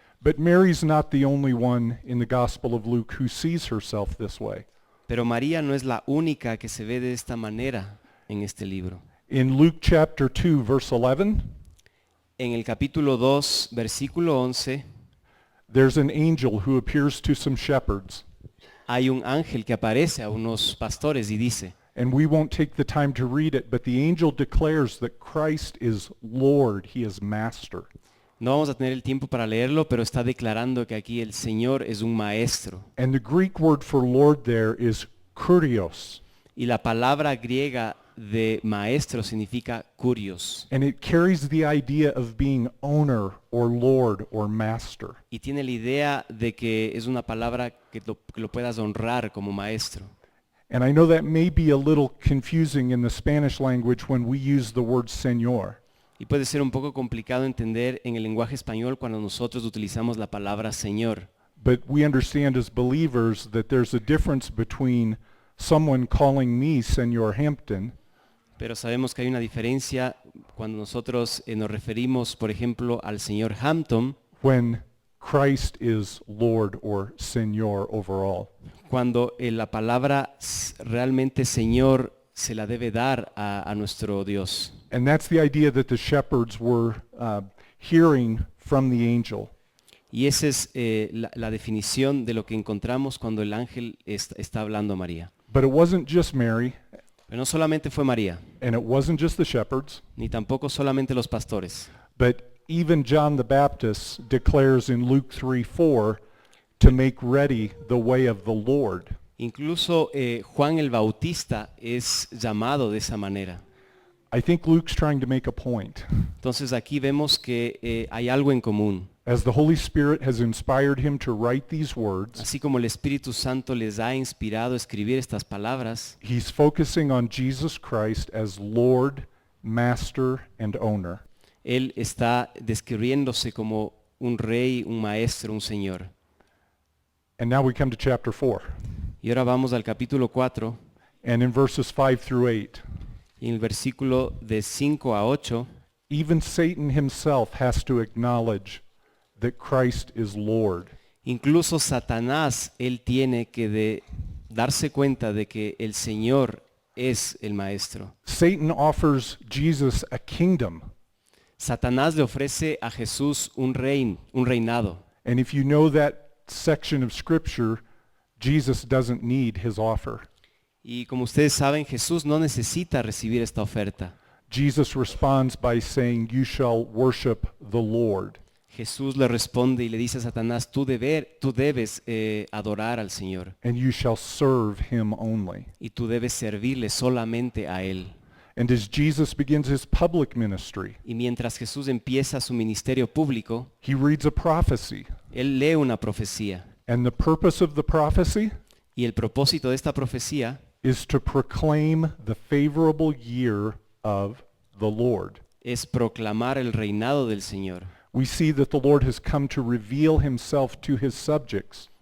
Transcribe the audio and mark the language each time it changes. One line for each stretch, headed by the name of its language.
English: But Mary's not the only one in the Gospel of Luke who sees herself this way.
Spanish: Pero María no es la única que se ve de esta manera en este libro.
English: In Luke chapter 2, verse 11,
Spanish: En el capítulo 2, versículo 11,
English: there's an angel who appears to some shepherds.
Spanish: hay un ángel que aparece a unos pastores y dice,
English: And we won't take the time to read it, but the angel declares that Christ is Lord, he is master.
Spanish: no vamos a tener el tiempo para leerlo, pero está declarando que aquí el Señor es un maestro.
English: And the Greek word for Lord there is kurios.
Spanish: Y la palabra griega de maestro significa kurios.
English: And it carries the idea of being owner or Lord or master.
Spanish: Y tiene la idea de que es una palabra que lo puedas honrar como maestro.
English: And I know that may be a little confusing in the Spanish language when we use the word Señor.
Spanish: Y puede ser un poco complicado entender en el lenguaje español cuando nosotros utilizamos la palabra Señor.
English: But we understand as believers that there's a difference between someone calling me Señor Hampton
Spanish: Pero sabemos que hay una diferencia cuando nosotros nos referimos, por ejemplo, al señor Hampton,
English: when Christ is Lord or Señor overall.
Spanish: cuando la palabra realmente Señor se la debe dar a nuestro Dios.
English: And that's the idea that the shepherds were hearing from the angel.
Spanish: Y esa es la definición de lo que encontramos cuando el ángel está hablando a María.
English: But it wasn't just Mary,
Spanish: Pero no solamente fue María,
English: and it wasn't just the shepherds,
Spanish: ni tampoco solamente los pastores.
English: but even John the Baptist declares in Luke 3:4 to make ready the way of the Lord.
Spanish: Incluso Juan el Bautista es llamado de esa manera.
English: I think Luke's trying to make a point.
Spanish: Entonces aquí vemos que hay algo en común.
English: As the Holy Spirit has inspired him to write these words,
Spanish: Así como el Espíritu Santo les ha inspirado a escribir estas palabras,
English: he's focusing on Jesus Christ as Lord, Master, and Owner.
Spanish: Él está describiéndose como un rey, un maestro, un señor.
English: And now we come to chapter 4.
Spanish: Y ahora vamos al capítulo 4,
English: And in verses 5 through 8,
Spanish: y en el versículo de 5 a 8,
English: even Satan himself has to acknowledge that Christ is Lord.
Spanish: incluso Satanás, él tiene que darse cuenta de que el Señor es el maestro.
English: Satan offers Jesus a kingdom.
Spanish: Satanás le ofrece a Jesús un reinado.
English: And if you know that section of Scripture, Jesus doesn't need his offer.
Spanish: Y como ustedes saben, Jesús no necesita recibir esta oferta.
English: Jesus responds by saying, "You shall worship the Lord."
Spanish: Jesús le responde y le dice a Satanás, tú debes adorar al Señor
English: And you shall serve him only.
Spanish: y tú debes servirle solamente a Él.
English: And as Jesus begins his public ministry,
Spanish: Y mientras Jesús empieza su ministerio público,
English: he reads a prophecy.
Spanish: Él lee una profecía.
English: And the purpose of the prophecy
Spanish: Y el propósito de esta profecía
English: is to proclaim the favorable year of the Lord.
Spanish: es proclamar el reinado del Señor.
English: We see that the Lord has come to reveal himself to his subjects.